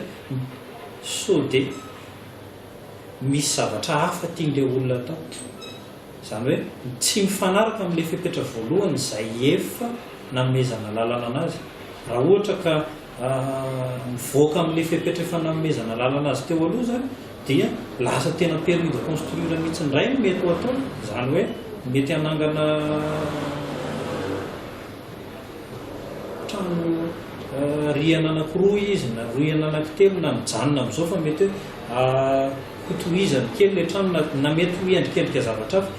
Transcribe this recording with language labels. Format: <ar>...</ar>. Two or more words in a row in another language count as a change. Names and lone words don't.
<mg>So de misy zavatra hafa tian'ilay olona atao. Izany hoe tsy mifanaraka amin'ilay fepetra voalohany izay efa namezana lalana anazy. Raha ohatra ka mivoaka amin'ilay fepetra efa namezana lalana azy teo aloha zany dia lasa tena</mg> <fr>permis de construire</fr> <mg>mihitsy indray no mety ho atao. Izany hoe mety hanangana trano rihana anankiroa izy na rihana anankitelo na mijanona amin'izao fa mety hotohizany kely ilay trano na mety ho endrikendrika zavatra hafa.</mg>